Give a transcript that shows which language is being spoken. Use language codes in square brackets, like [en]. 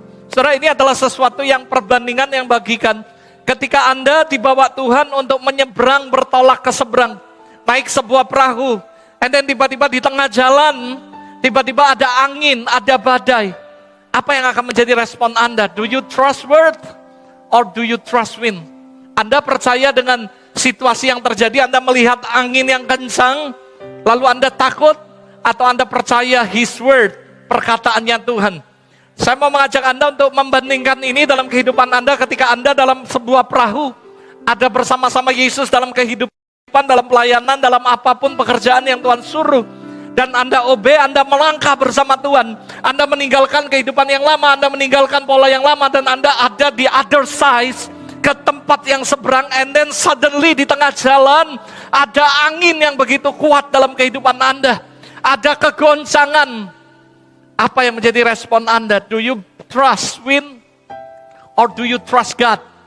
[id] Saudara, ini adalah sesuatu yang perbandingan yang bagikan. Ketika Anda dibawa Tuhan untuk menyeberang, bertolak ke seberang, naik sebuah perahu, dan tiba-tiba di tengah jalan, tiba-tiba ada angin, ada badai. Apa yang akan menjadi respon Anda? [en] Do you trust word or do you trust wind? [id] Anda percaya dengan situasi yang terjadi, Anda melihat angin yang kencang, lalu Anda takut, atau Anda percaya [en] His word, [id] perkataannya Tuhan? Saya mau mengajak Anda untuk membandingkan ini dalam kehidupan Anda ketika Anda dalam sebuah perahu, ada bersama-sama Yesus dalam kehidupan, dalam pelayanan, dalam apapun pekerjaan yang Tuhan suruh. Dan Anda obey, Anda melangkah bersama Tuhan. Anda meninggalkan kehidupan yang lama, Anda meninggalkan pola yang lama, dan Anda ada di [en] other side, [id] ke tempat yang seberang, [en] and then suddenly [id] di tengah jalan ada angin yang begitu kuat dalam kehidupan Anda. Ada kegoncangan. Apa yang menjadi respon Anda? [en] Do you trust wind or do you trust God?